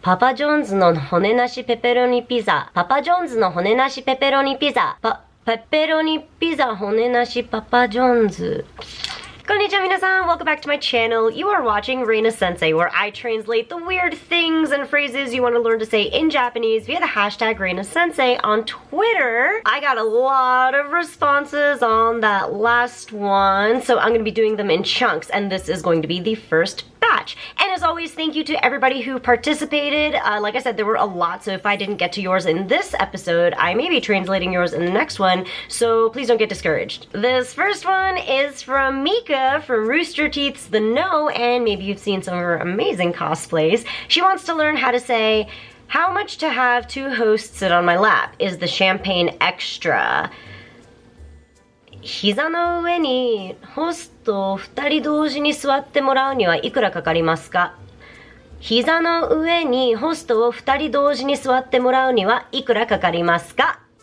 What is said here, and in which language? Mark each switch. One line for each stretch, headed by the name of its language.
Japanese: パパジョンズの骨なしペペロニピザ。パパジョンズの骨なしペペロニピザ。ペペロニピザ骨なしパパジョンズ。 Konnichiwa minasan,
English: welcome back to my channel. You are watching Reina Sensei, where I translate the weird things and phrases you want to learn to say in Japanese via the hashtag Reina Sensei on Twitter. I got a lot of responses on that last one, so I'm going to be doing them in chunks, and this is going to be the first batch. And as always, thank you to everybody who participated. Like I said, there were a lot, so if I didn't get to yours in this episode, I may be translating yours in the next one, so please don't get discouraged. This first one is from Mika from Rooster Teeth's The No, and maybe you've seen some of her amazing cosplays. She wants to learn how to say, how much to have two hosts sit on my lap? Is the champagne extra?
Japanese: 膝の上にホストを2人同時に座ってもらうにはいくらかかりますか？膝の上にホストを2人同時に座ってもらうにはいくらかかりますか？